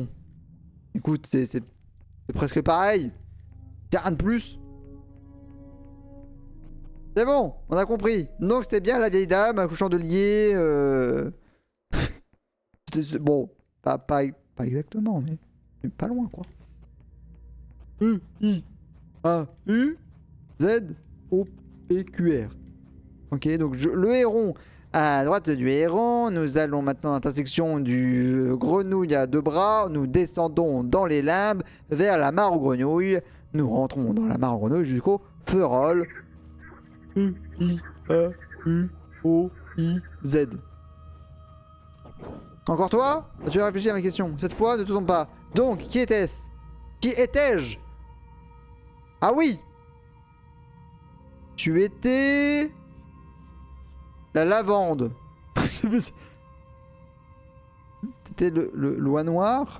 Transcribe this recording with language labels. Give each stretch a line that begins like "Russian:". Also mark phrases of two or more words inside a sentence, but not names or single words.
French: Écoute, c'est presque pareil. C'est rien de plus. C'est bon, on a compris. Donc c'était bien la vieille dame, un chandelier. Bon, pas exactement, mais pas loin quoi. U-I-A-U-Z-O-P-Q-R. Ok, donc le héron. À droite du héron, nous allons maintenant à l'intersection du grenouille à deux bras. Nous descendons dans les limbes vers la mare aux grenouilles. Nous rentrons dans la mare aux grenouilles jusqu'au Ferrol. U-I-A-U-O-I-Z. Encore toi? Tu as réfléchi à ma question. Cette fois, ne te trompe pas. Donc, qui était-ce? Qui étais-je? Ah oui! Tu étais... La lavande. T'étais le loi noir?